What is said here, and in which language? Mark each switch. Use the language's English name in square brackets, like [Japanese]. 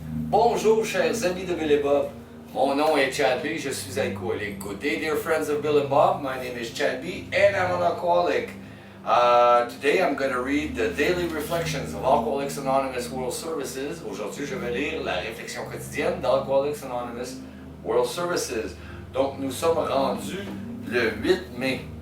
[French] Bonjour chers amis de Bill et Bob. Mon nom est Chaque, je suis alcoolique. [English] Good day dear friends of Bill and Bob. My name is Chaque and I'm an alcoholic. Today I'm going to read the daily reflections of Alcooliques Anonymous World Services. [French] Aujourd'hui je vais lire la réflexion quotidienne d'Alcooliques Anonymous World Services. Donc nous sommes rendus le 8 mai.